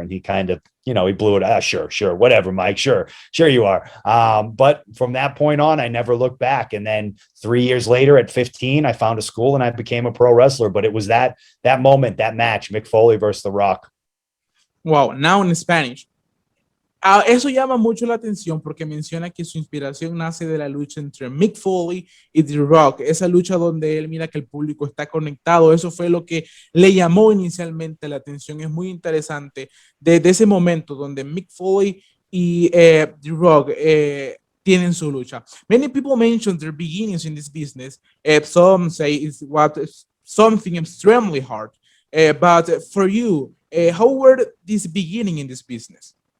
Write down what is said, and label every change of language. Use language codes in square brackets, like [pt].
[en] And he kind of, he blew it. Sure. Whatever, Mike. Sure you are. But from that point on, I never looked back. And then 3 years later at 15, I found a school and I became a pro wrestler. But it was that moment, that match, Mick Foley versus The Rock. Wow. Now in Spanish. [es] Eso llama mucho la atención porque menciona que su inspiración nace de la lucha entre Mick Foley y The Rock, esa lucha donde él mira que el público está conectado. Eso fue lo que le llamó inicialmente la atención. Es muy interesante desde ese momento donde Mick Foley y The Rock tienen su lucha. [en] Many people mention their beginnings in this business. Some say it's something extremely hard. But for you, how were this beginning in this business?